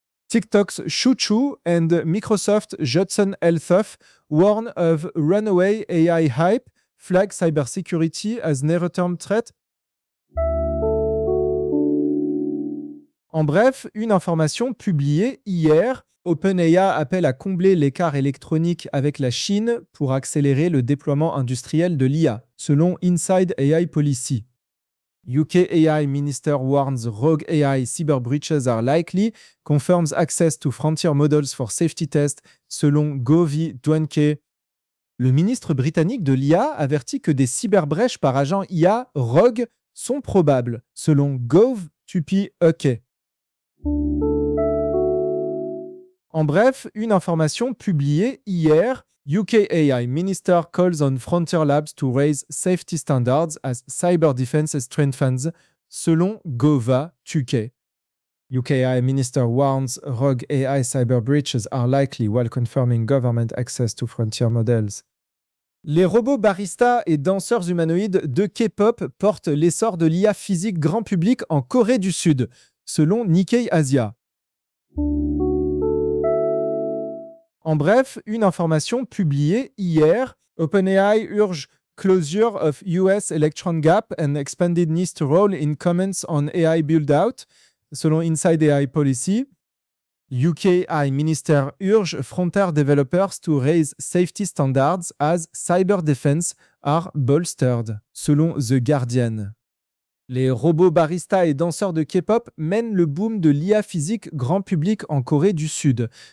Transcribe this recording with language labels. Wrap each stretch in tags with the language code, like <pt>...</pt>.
<en>TikTok's ChuChu and Microsoft's Judson Althoff warn of runaway AI hype, flag cybersecurity as near-term threat.</en> <fr>En bref, une information publiée hier, OpenAI appelle à combler l'écart électronique avec la Chine pour accélérer le déploiement industriel de l'IA, selon Inside AI Policy.</fr> <en>UK AI Minister warns rogue AI cyber breaches are likely, confirms access to frontier models for safety test, selon gov.uk.</en> <fr>Le ministre britannique de l'IA avertit que des cyberbrèches par agent IA rogue sont probables, selon gov.uk. En bref, une information publiée hier,</fr> <en>UK AI Minister calls on frontier labs to raise safety standards as cyber defense strengthens, selon Gova.uk. UK AI Minister warns rogue AI cyber breaches are likely while confirming government access to frontier models.</en> <fr>Les robots baristas et danseurs humanoïdes de K-pop portent l'essor de l'IA physique grand public en Corée du Sud, selon Nikkei Asia. En bref, une information publiée hier,</fr> <en>OpenAI urge closure of US electron gap and expanded needs to roll in comments on AI build-out, selon Inside AI Policy. UK AI Minister urge frontier developers to raise safety standards as cyber defense are bolstered, selon The Guardian.</en> <fr>Les robots baristas et danseurs de K-pop mènent le boom de l'IA physique grand public en Corée du Sud.</fr>